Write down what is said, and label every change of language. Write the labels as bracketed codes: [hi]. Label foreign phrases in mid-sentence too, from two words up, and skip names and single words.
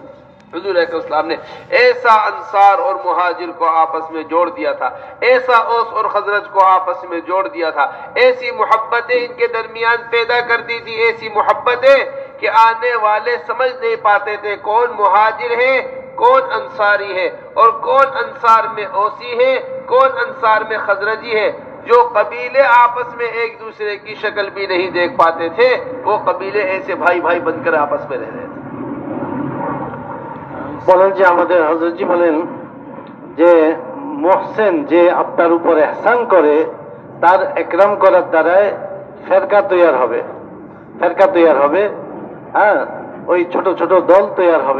[ur] حضور اکرم صلی اللہ علیہ وسلم نے ایسا انصار اور مہاجر کو آپس میں جوڑ دیا تھا، ایسا اوس اور خزرج کو آپس میں جوڑ دیا تھا، ایسی محبتیں ان کے درمیان پیدا کر دی تھی، ایسی محبتیں کہ آنے والے سمجھ نہیں پاتے تھے کون مہاجر ہے، کون انصاری ہے، اور کون انصار میں اوسی ہے، کون انصار میں خزرجی ہے۔ جو قبیلے آپس میں ایک دوسرے کی شکل بھی نہیں دیکھ پاتے تھے، وہ قبیلے ایسے بھائی بھائی بن کر آپس میں رہ رہے تھے۔ [bn] বলেন যে আমাদের হযরতজি বলেন যে মুহসিন যে আপনার উপর ইহসান করে তার একরাম করার দ্বারাই ফেরকা তৈরি হবে, ফেরকা তৈরি হবে, হ্যাঁ, ওই ছোট ছোট দল তৈরি হবে।